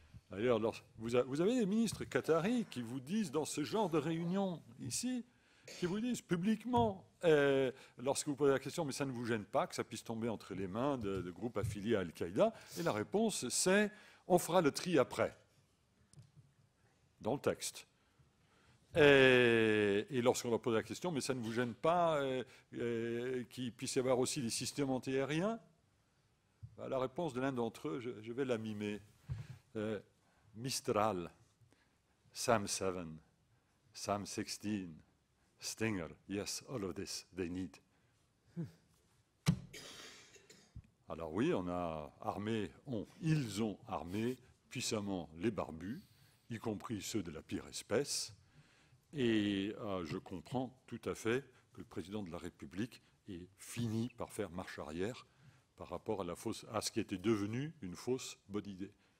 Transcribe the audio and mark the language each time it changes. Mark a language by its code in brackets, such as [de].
[fr] D'ailleurs, vous avez des ministres qataris qui vous disent, dans ce genre de réunion ici, qui vous disent publiquement, lorsque vous posez la question, mais ça ne vous gêne pas que ça puisse tomber entre les mains de groupes affiliés à Al-Qaïda, et la réponse c'est, on fera le tri après, dans le texte. Et lorsqu'on leur pose la question, mais ça ne vous gêne pas qu'il puisse y avoir aussi des systèmes antiaériens? La réponse de l'un d'entre eux, je vais la mimer. [en] Mistral, Sam 7, Sam 16, Stinger, yes, all of this they need. [fr] Alors oui, on a armé, ils ont armé puissamment les barbus, y compris ceux de la pire espèce. Et je comprends tout à fait que le président de la République ait fini par faire marche arrière par rapport à ce qui était devenu une fausse bonne idée.